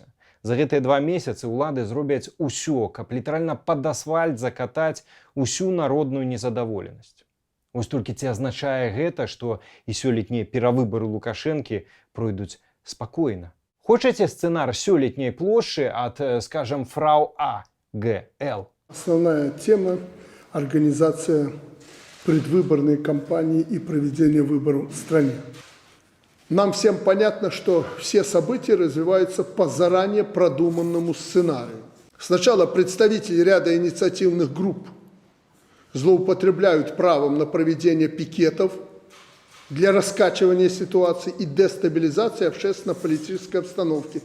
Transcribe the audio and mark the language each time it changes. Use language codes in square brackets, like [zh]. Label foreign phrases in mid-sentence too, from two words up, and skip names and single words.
[be] За гэтыя 2 месяцы ўлады зробяць усё, каб літаральна пад асфальт закатаць усю народную незадаволенасць. Вось толькі ці азначае гэта, што і сёлетнія перавыбары Лукашэнкі пройдуць спакойна? Хочаце сцэнар сёлетняй плошчы ад, скажем, фрау А. Г.Л.? [ru] Основная тема – организация предвыборной кампании и проведение выборов в стране. Нам всем понятно, что все события развиваются по заранее продуманному сценарию. Сначала представители ряда инициативных групп злоупотребляют правом на проведение пикетов для раскачивания ситуации и дестабилизации общественно-политической обстановки.